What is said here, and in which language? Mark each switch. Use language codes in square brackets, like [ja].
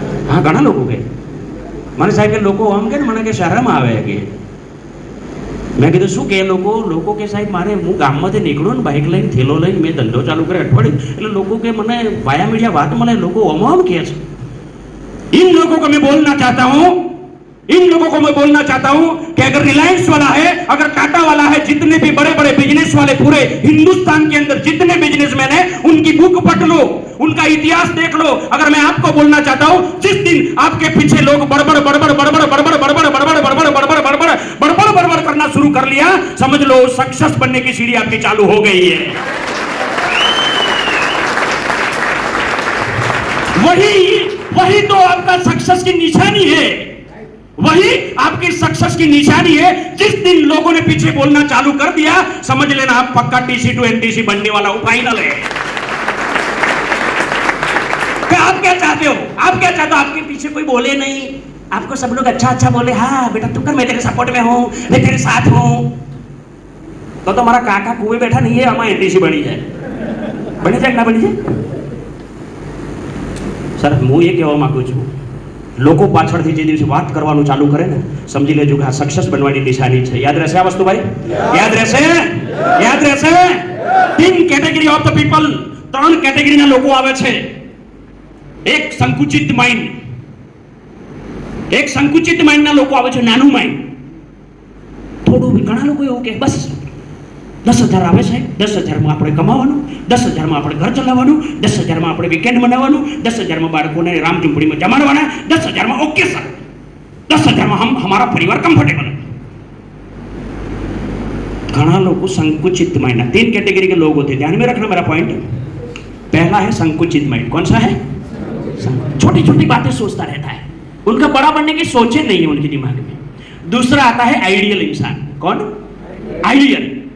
[gu] હા, ઘણા લોકો કહે મને સાહેબ કે લોકો આમ કે મને કે શરમ આવે કે. મેં કીધું શું કે લોકો કે સાહેબ મારે હું ગામમાંથી નીકળું ને બાઇક લઈને થેલો લઈને મેં ધંધો ચાલુ કર્યો અઠવાડિયું, એટલે લોકો કે મને વાયા મીડિયા વાત મળે, લોકો આમ કહે છે. [hi] इन लोगों को मैं बोलना चाहता हूं, इन लोगों को मैं बोलना चाहता हूं कि अगर रिलायंस वाला है, अगर टाटा वाला है, जितने भी बड़े बड़े बिजनेस वाले पूरे हिंदुस्तान के अंदर जितने बिजनेसमैन है, उनकी बुक पढ़ लो, उनका इतिहास देख लो. अगर मैं आपको बोलना चाहता हूं, जिस दिन आपके पीछे लोग बड़बड़ बड़बड़ बड़बड़ बड़बड़ बड़बड़ बड़बड़ बड़बड़ बड़बड़ बड़बड़ बड़बड़ बड़बड़ करना शुरू कर लिया, समझ लो सक्सेस बनने की सीढ़ी आपकी चालू हो गई है. वही तो आपका सक्सेस की निशानी है, वही आपकी सक्सेस की निशानी है. जिस दिन लोगों ने पीछे बोलना चालू कर दिया, समझ लेना आप पक्का TC to NTC बनने वाला हो, फाइनल है. कि आप कहते चाहते हो? आप क्या चाहते हो? आपके पीछे कोई बोले नहीं, आपको सब लोग अच्छा अच्छा बोले, हाँ बेटा तू कर, मैं तेरे सपोर्ट में हूँ, मैं तेरे साथ हूँ. तो हमारा काका कुएं बैठा नहीं है, हमारा एनटीसी बनी है. [gu] बनी જાય કે ના બની જાય? સર હું એ કહેવા માંગુ છું, લોકો પાછળથી જે દિવસે વાત કરવાનું ચાલુ કરે ને, સમજી લેજો કે આ સક્સેસ બનવાની નિશાની છે. યાદ રહેશે આ વસ્તુ ભાઈ? યાદ રહેશે? યાદ રહેશે? 3 કેટેગરી ઓફ ધ પીપલ, 3 કેટેગરીના લોકો આવે છે. એક સંકુચિત માઇન્ડ, એક સંકુચિત માઇન્ડના લોકો આવે છે, નાનું માઇન્ડ. થોડું ઘણા લોકો એવું કે બસ 10,000 આવે છે, 10,000માં આપણે કમાવાનું, 10,000માં આપણે ઘર ચલાવવાનું, 10,000માં આપણે વીકેન્ડ મનાવવાનું, 10,000માં બાળકોને રામ ઝુંપડીમાં જમાડવાના, 10,000માં ઓકે સર, 10,000માં [hi] हम हमारा परिवार कंफर्टेबल है. घना लोग संकुचित माइंड, 3 कैटेगरी के लोग होते हैं, ध्यान में रखना मेरा पॉइंट. पहला है संकुचित माइंड. कौन सा है? छोटी छोटी बातें सोचता रहता है, उनका बड़ा बनने की सोचे नहीं है उनके दिमाग में. दूसरा आता है आइडियल इंसान. कौन? आइडियल.